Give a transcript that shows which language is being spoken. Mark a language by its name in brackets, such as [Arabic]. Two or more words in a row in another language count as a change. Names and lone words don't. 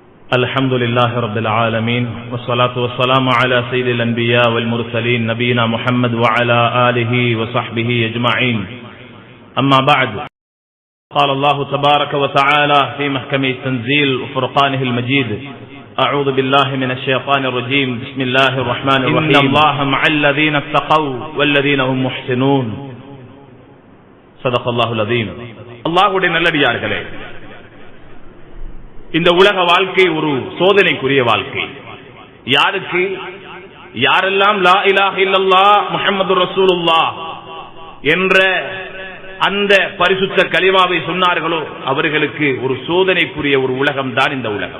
[Arabic] الحمد لله رب العالمين والصلاة والسلام على سيد الأنبياء والمرسلين نبينا محمد وعلى آله وصحبه أجمعين أما بعد قال الله تبارك وتعالى في محكم التنزيل وفرقانه المجيد أعوذ بالله من الشيطان الرجيم بسم الله الرحمن الرحيم إن الله مع الذين اتقوا والذين هم محسنون صدق الله العظيم. [Tamil] அல்லாஹ்வுடைய நல்லடியார்களே, இந்த உலக வாழ்க்கை ஒரு சோதனைக்குரிய வாழ்க்கை. யாருக்கு யாரெல்லாம் [Arabic] لا إله إلا الله محمد رسول الله [Tamil] என்ற அந்த பரிசுத்த கலிமாவை சொன்னார்களோ அவர்களுக்கு ஒரு சோதனைக்குரிய ஒரு உலகம் தான் இந்த உலகம்.